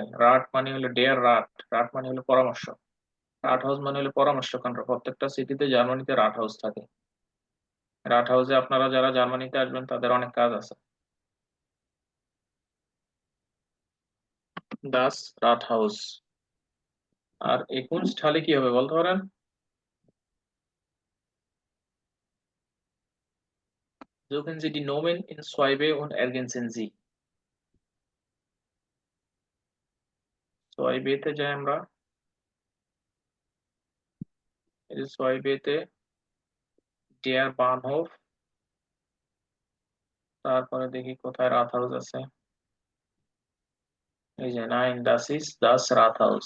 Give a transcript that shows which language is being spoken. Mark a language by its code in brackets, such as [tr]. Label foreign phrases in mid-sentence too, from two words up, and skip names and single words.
[bn] রাট মানে হলো [de] der Rat, [bn] রাট মানে হলো পরামর্শ, রাট হাউস মানে হলো পরামর্শ কেন্দ্র। প্রত্যেকটা সিটিতে জার্মানিতে রাট হাউস থাকে। রাট হাউসে আপনারা যারা জার্মানিতে আসবেন তাদের অনেক কাজ আছে। [de] das Rathaus. [bn] আর একুনস্থালে কি হবে বলতে পারেন? [de] Suchen Sie die Nomen in Schwalbe und ergänzen Sie. [bn] ছয়বেতে যাই আমরা, এই যে ছয়বেতে [de] der Bahnhof, [bn] তারপরে দেখি কোথায় রাথ হাউস আছে, এই যে নাইন, [de] das ist das Rathaus.